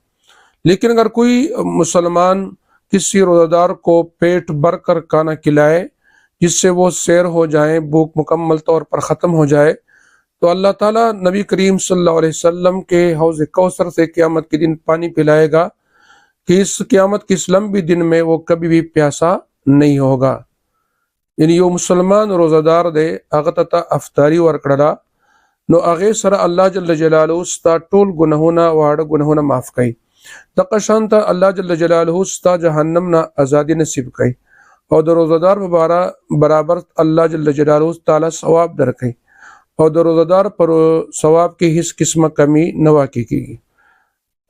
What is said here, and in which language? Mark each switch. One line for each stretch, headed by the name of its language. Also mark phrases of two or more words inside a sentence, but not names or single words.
Urdu: لیکن اگر کوئی مسلمان کسی روزہ دار کو پیٹ بھر کر کھانا کھلائے جس سے وہ سیر ہو جائیں، بھوک مکمل طور پر ختم ہو جائے، تو اللہ تعالیٰ نبی کریم
Arabic: صلی اللہ علیہ وسلم
Urdu: کے حوض کوثر سے قیامت کے دن پانی پلائے گا کہ اس قیامت کی اس لمبی دن میں وہ کبھی بھی پیاسا نہیں ہوگا۔
Pashto: یعنی یہ مسلمان روزہ دار دے اغتتا افطاری ورکڑا نو اغه سره الله
Arabic: جل جلاله
Pashto: ستا ټول گناهونه واړه گناهونه معاف کړي، دغه شان ته الله
Arabic: جل جلاله
Pashto: ستا جهنم نه ازادي نصیب کړي، او د روزدار برابر الله
Arabic: جل جلاله تعالی
Pashto: ثواب درکړي، او د روزدار پر ثواب کې هیڅ قسمه کمی نه واقع کیږي۔